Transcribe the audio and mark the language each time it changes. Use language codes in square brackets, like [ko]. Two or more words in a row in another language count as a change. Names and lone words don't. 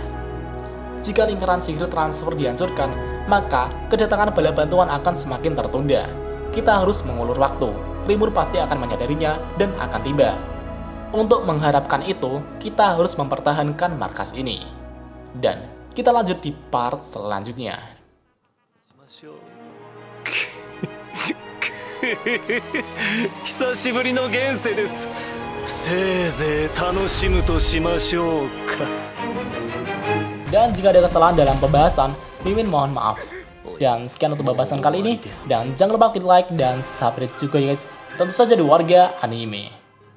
[id] Jika lingkaran sihir transfer dihancurkan, maka kedatangan bala bantuan akan semakin tertunda. Kita harus mengulur waktu. Rimuru pasti akan menyadarinya dan akan tiba. Untuk mengharapkan itu, kita harus mempertahankan markas ini." Dan kita lanjut di part selanjutnya. [ja] 久しぶりの現世です。せいぜい楽しむとしましょうか。 [id] Dan jika ada kesalahan dalam pembahasan, Mimin mohon maaf. Dan sekian untuk pembahasan kali ini. Dan jangan lupa klik like dan subscribe juga ya guys. Tentu saja di Warga Anime.